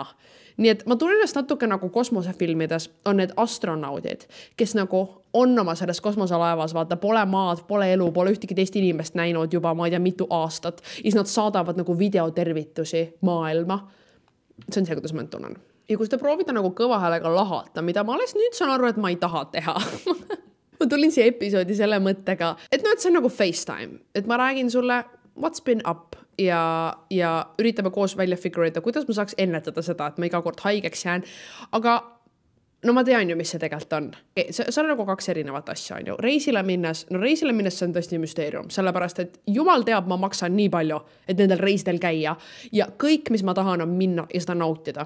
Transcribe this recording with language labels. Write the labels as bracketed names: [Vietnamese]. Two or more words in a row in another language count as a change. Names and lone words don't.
[Estonian] Nii et ma tunnen ennast natuke nagu kosmosefilmides on need astronaudid, kes nagu on oma selles kosmoselaevas, vaata, pole maad, pole elu, pole ühtegi teist inimest näinud juba, ma ei tea, mitu aastat. Ja nad saadavad nagu videotervitusi maailma. See on see, kuidas ma end tunnen. Ja kui seda proovida nagu kõva häälega lahata, mida ma alles nüüd saan aru, et ma ei taha teha. Ma tulin siia episoodi selle mõttega, et no, et see on nagu FaceTime. Et ma räägin sulle, [English] what's been up [Estonian] ja üritame koos välja figurida, kuidas ma saaks ennetada seda, et ma iga kord haigeks jään. Aga no ma tean ju, mis see tegelikult on. See on nagu 2 erinevat asja. On ju. Reisile minnes see on tõesti müsteerium, sellepärast, et jumal teab, ma maksan nii palju, et nendel reisidel käia ja kõik, mis ma tahan, on minna ja seda nautida.